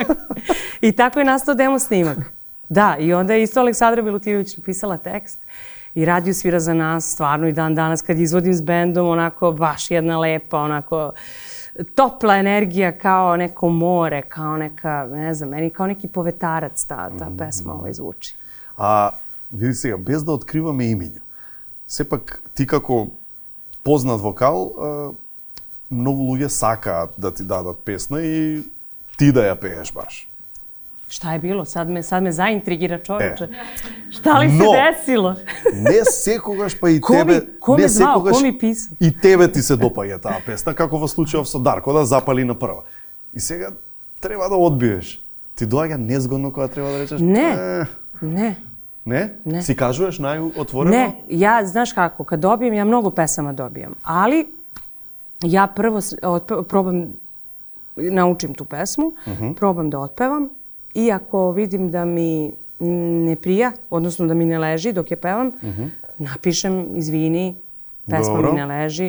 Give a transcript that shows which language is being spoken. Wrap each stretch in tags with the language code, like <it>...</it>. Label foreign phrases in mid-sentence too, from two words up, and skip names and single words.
<sr>I tako je nastao demo snimak. Da, i onda je isto Aleksandra Milutinović napisala tekst i radio svira za nas, stvarno i dan danas kad izvodim s bendom, onako baš jedna lepa, onako topla energija, kao neko more, kao neka, ne znam, meni kao neki povetarac ta pesma zvuči.</sr> <mk>A види сега, без да откриваме имиња, сепак ти како познат вокал, многу луѓе сакаат да ти дадат песна и ти да ја пееш баш.</mk> <sr>Šta je bilo? Sad me zaintrigira čoveče. Šta li se desilo?</sr> <mk>Не секогаш, па и тебе...</mk> <sr>Ko me zvao? Ko mi pisao?</sr> <mk>И тебе ти се допаѓа таа песна, како во случајов со Дарко, да запали на прва. И сега треба да одбиеш. Ти доаѓа незгодно кога треба да речеш?</mk> <sr>Ne. Ne?</sr> <mk>Си кажуеш најотворено?</mk> <sr>Ne, ja, znaš kako, kad dobijem, ja mnogo pesama dobijam, ali ja prvo probam, naučim tu pesmu, probam da otpevam i ako vidim da mi ne prija, odnosno da mi ne leži dok je pevam, napišem, izvini, pesma mi ne leži.</sr>